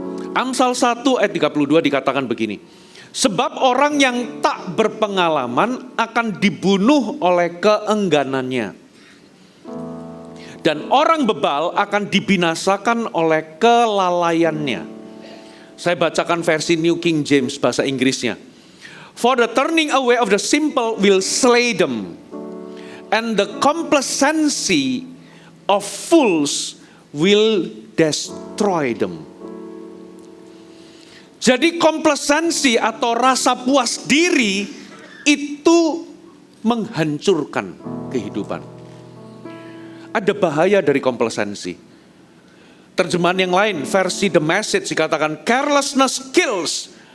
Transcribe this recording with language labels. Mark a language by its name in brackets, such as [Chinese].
[Indonesian] Amsal 1 ayat 32 dikatakan begini. Sebab orang yang tak berpengalaman akan dibunuh oleh keengganannya. Dan orang bebal akan dibinasakan oleh kelalaiannya. Saya bacakan versi New King James bahasa Inggrisnya. [English] For the turning away of the simple will slay them, and the complacency of fools will destroy them. [Indonesian] Jadi komplasensi atau rasa puas diri itu menghancurkan kehidupan. Ada bahaya dari komplasensi. Terjemahan yang lain, versi The Message dikatakan [English] carelessness kills.